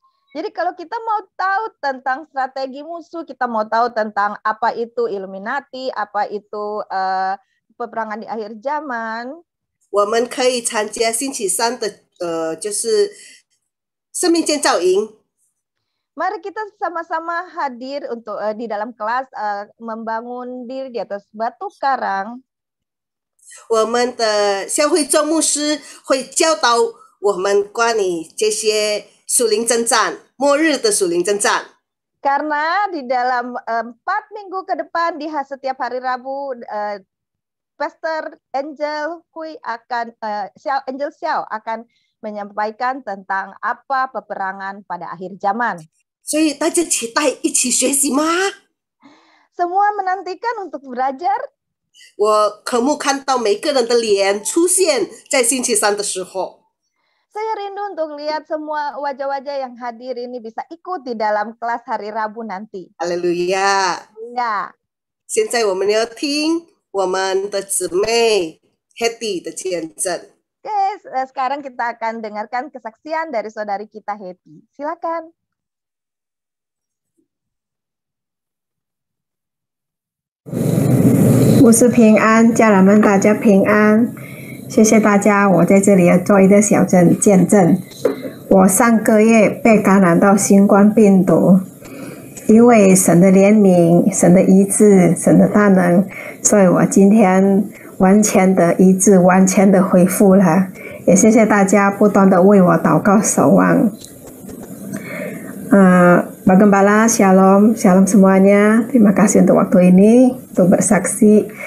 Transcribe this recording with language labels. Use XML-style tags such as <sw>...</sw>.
<id>Jadi kalau kita mau tahu tentang strategi musuh, kita mau tahu tentang apa itu Illuminati, apa itu peperangan di akhir zaman,</id> <zh>我们可以参加星期3的就是生命建造营。</zh> <id>mari kita sama-sama hadir untuk di dalam kelas membangun diri di atas batu karang.</id> <zh>我们的教会周牧师会教导我们关于这些属灵征战，末日的属灵征战。</zh> <id>Karena di dalam 4 minggu ke depan di setiap hari Rabu, Pastor Angel Hui akan Angel Xiao akan menyampaikan tentang apa peperangan pada akhir zaman.</id> <zh>所以大家期待一起学习吗？</zh> <id>Semua menantikan untuk belajar.</id> <zh>我渴慕看到每个人的脸出现在星期3的时候。</zh> <id>Saya rindu untuk lihat semua wajah-wajah yang hadir ini bisa ikut di dalam kelas hari Rabu nanti.</id> <zh>哈利路亚！</zh> <id>Ya.</id> <zh>现在我们要听我们的姊妹 Hetty 的见证。</zh> <id>Oke, sekarang kita akan dengarkan kesaksian dari saudari kita Hetty. Silakan.</id> <zh>牧师平安，家人们大家平安，谢谢大家。我在这里要做一个小见证。我上个月被感染到新冠病毒，因为神的怜悯、神的医治、神的大能，所以我今天完全的医治、完全的恢复了。也谢谢大家不断的为我祷告守望。</zh> <id>Pak Gembala, Shalom semuanya. Terima kasih untuk waktu ini, untuk bersaksi.</id>